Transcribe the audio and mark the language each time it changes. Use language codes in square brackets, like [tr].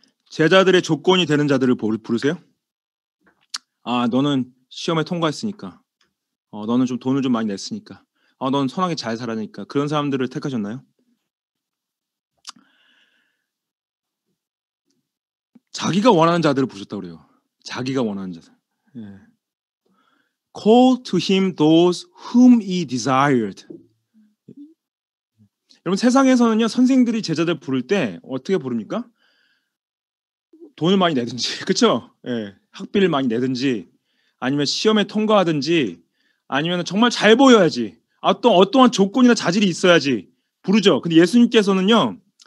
[ko] 제자들의 조건이 되는 자들을 부르세요? 너는 시험에 통과했으니까. 너는 좀 돈을 좀 많이 냈으니까. 너는 선하게 잘 살아니까. 그런 사람들을 택하셨나요? 자기가 원하는 자들을 부르셨다고 그래요. 자기가 원하는 자들. [en] Call to him those whom he desired. [ko] 여러분 세상에서는요 선생들이 제자들 부를 때 어떻게 부릅니까? 돈을 많이 내든지, 그렇죠? 학비를 많이 내든지, 아니면 시험에 통과하든지, 아니면 정말 잘 보여야지. 또 어떠한 조건이나 자질이 있어야지 부르죠. 근데 예수님께서는요